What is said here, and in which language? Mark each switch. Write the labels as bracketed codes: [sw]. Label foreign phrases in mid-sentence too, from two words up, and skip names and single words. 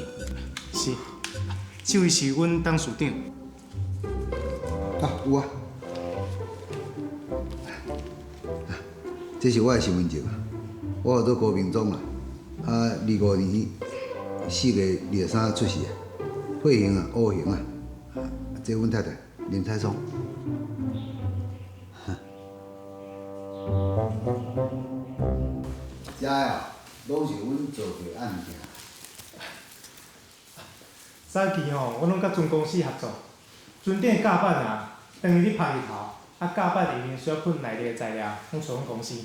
[nan] 是，这位是阮董事长。有啊。这是我的身份证啊，我有做高平中啊，25年4月23出世啊，血型啊 O 型啊，这阮太太林彩松。这个啊，拢是阮做过的案件。早期吼，我拢甲船公司合作，船顶甲板啊，当伊咧拍日头，啊甲板里面需要喷内底的材料，拢属阮公司。